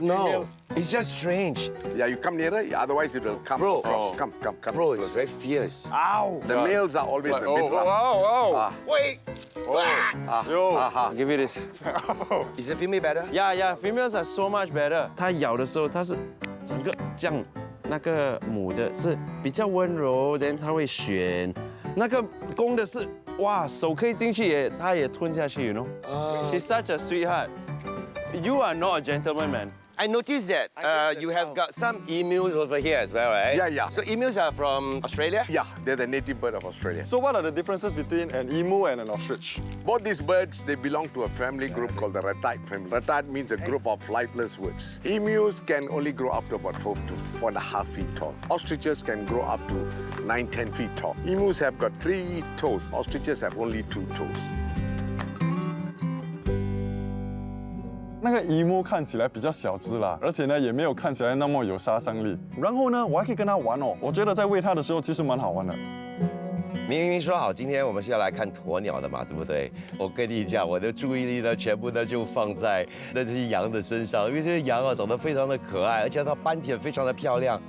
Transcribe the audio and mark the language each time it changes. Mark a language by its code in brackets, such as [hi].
[en] No, female. it's just strange. Yeah, you come nearer, otherwise it will come Bro. across. Oh. Come. Bro, it's very fierce. Ow! The males are always a bit rough. wow. Wait. Yo. Give you this. Is the female better? Yeah, females are so much better. [zh] 它咬的时候，它是整个这样，那个母的是比较温柔，then 它会选，那个公的是哇，手可以进去也，它也吞下去， [en] you know. She's such a sweetheart. You are not a gentleman, man. I noticed that you have got some emus over here as well, right? Yeah. So emus are from Australia? Yeah, they're the native bird of Australia. So what are the differences between an emu and an ostrich? Both these birds, they belong to a family group called the Ratite family. Ratite means a group of flightless birds. Emus can only grow up to about 4 to 4.5 feet tall. Ostriches can grow up to 9-10 feet tall. Emus have got 3 toes. Ostriches have only 2 toes. [zh] 那个姨母看起来比较小只啦，而且呢也没有看起来那么有杀伤力。然后呢，我还可以跟它玩哦。我觉得在喂它的时候其实蛮好玩的。明明说好今天我们是要来看鸵鸟的嘛，对不对？我跟你讲，我的注意力呢全部呢就放在那些羊的身上，因为这些羊啊长得非常的可爱，而且它斑点非常的漂亮。